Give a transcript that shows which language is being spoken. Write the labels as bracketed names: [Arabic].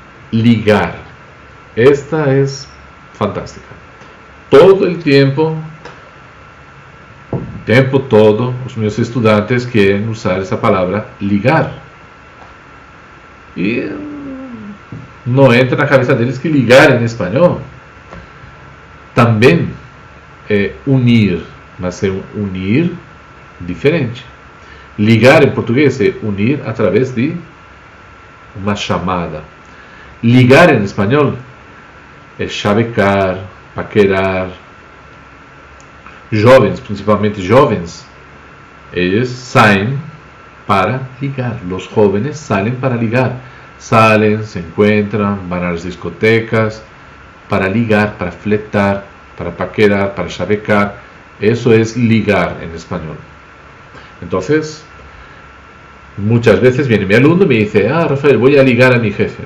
[Spanish] Ligar. Esta es fantástica. Todo el tiempo todo, [Portuguese] os meus estudantes [Spanish] quieren usar esa palabra ligar. Y no entra [Portuguese] na cabeça deles que ligar [Spanish] en español [Portuguese] também é unir, mas é unir diferente. Ligar em português é unir através de uma chamada. Ligar em espanhol é chavecar, paquerar. Jovens, principalmente jovens, eles saem para ligar. [Spanish] Los jóvenes salen para ligar. Salen, se encuentran, van a las discotecas para ligar, para fletar, para paquerar, para chavecar. Eso es ligar en español. Entonces, muchas veces viene mi alumno y me dice: Rafael, voy a ligar a mi jefe.